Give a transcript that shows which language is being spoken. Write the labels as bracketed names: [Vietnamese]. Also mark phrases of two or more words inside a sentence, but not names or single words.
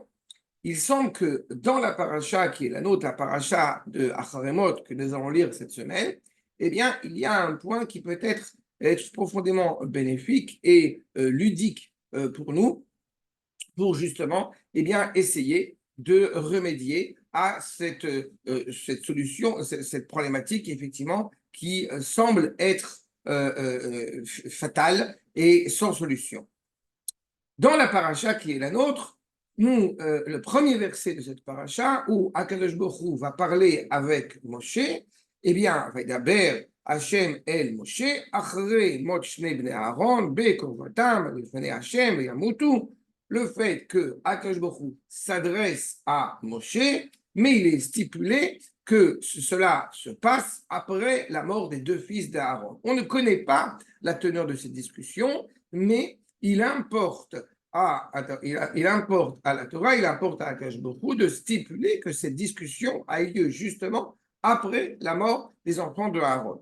[French] Il semble que dans la paracha qui est la nôtre, la paracha de Acharemot que nous allons lire cette semaine, eh bien, il y a un point qui peut être profondément bénéfique et ludique pour nous, pour justement eh bien, essayer de remédier à cette solution, cette problématique effectivement qui semble être fatale et sans solution. Dans la paracha qui est la nôtre, le premier verset de cette paracha, où Akadosh Baruch Hu va parler avec Moshe, eh bien, [Hebrew] וידבר השם אל משה, אחרי מות שני בני אהרן, בקרבתם, לפני השם, ימותו, [French] le fait que Akadosh Baruch Hu s'adresse à Moshe, mais il est stipulé que cela se passe après la mort des deux fils d'Aaron. On ne connaît pas la teneur de cette discussion, mais il importe à la Torah, il importe à Akadosh Baruch Hu de stipuler que cette discussion a eu lieu justement après la mort des enfants de Aaron.